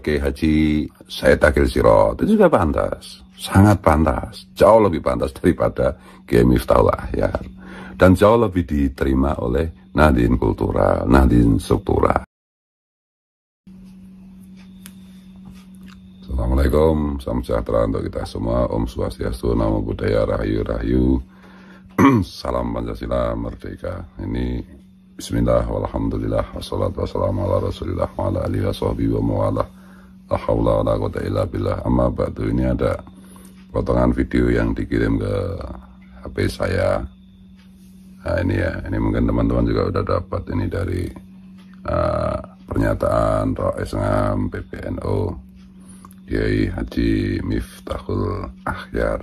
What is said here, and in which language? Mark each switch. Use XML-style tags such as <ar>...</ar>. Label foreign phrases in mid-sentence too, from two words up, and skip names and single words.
<id>Kiai Haji Said Akil Sirot. Itu juga pantas, sangat pantas, jauh lebih pantas daripada Kiai Miftahul Ahyar, dan jauh lebih diterima oleh Nahdien Kultural, Nahdien Struktural. Assalamualaikum, salam sejahtera untuk kita semua.</id> <sa>Om Swastiastu,</sa> <pi>Namo Buddhaya,</pi> <id>Rahayu Rahayu. Salam Pancasila Merdeka.</id> <ar>Ini بسم الله والحمد لله والصلاة والسلام على رسول الله وعلى آله وصحبه وموالاه. لا حول ولا قوة إلا بالله. أما بعد,</ar> <id>ini ada potongan video yang dikirim ke HP saya. Nah ini ya, ini mungkin teman-teman juga udah dapat ini dari pernyataan Rois Ngam PBNU Kiai Haji Miftahul Ahyar.</id>